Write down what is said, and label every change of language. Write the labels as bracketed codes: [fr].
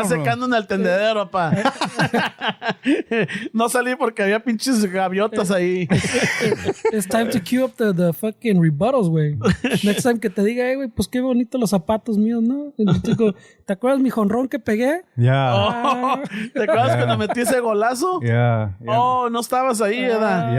[es] está secando en el tendedero, pa. No salí porque había pinches gaviotas ahí. [en] It's time to queue up the fucking rebuttals, güey. [es] Next time que te diga, güey, pues qué bonito los zapatos míos, ¿no? ¿Te acuerdas mi jonrón que pegué? [en] Yeah. [es] ¿Te acuerdas cuando metí ese golazo? [en] Yeah. [es] Oh, no estabas ahí, ¿verdad?